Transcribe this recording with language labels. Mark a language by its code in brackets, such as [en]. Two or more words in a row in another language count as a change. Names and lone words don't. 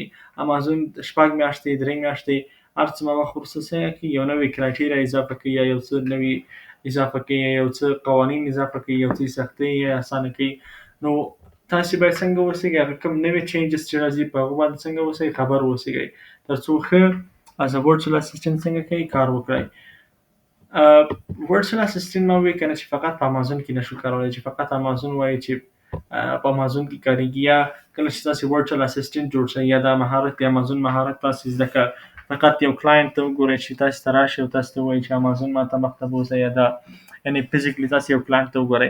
[ps] امازون 6 میاشتې 3 میاشتې هر څه وخت وروسته څنګه کوي یو نوی کرایټیریا اضافه کوي یا یو څه نوي اضافه کوي یو څه قوانین اضافه کوي یو څه سختۍ یا اسانه کوي. نو تاسو باید څنګه اوسئ هغه کوم نوي چینجز چې راځي په هغه باندې څنګه اوسئ خبر اوسئ تر څو ښه از ا [en] virtual assistant [ps] څنګه کوي کار وکړئ. [en] virtual assistant [ps] ما وی کنه چې فقط په امازون کې نشو کارولای چې فقط امازون وایي چې په امازون کې کارېږي یا کله چې تاسو [en] virtual assistant [ps] جوړ شئ یا دا مهارت د امازون مهارت تاسو زده کړئ فقط یو کلاینټ ته وګورئ چې تاسو ته راشي او تاسو ته وایي چې امازون ماته مخته بوځئ یا دا یعنی فزیکلی تاسو یو کلاینټ ته وګورئ.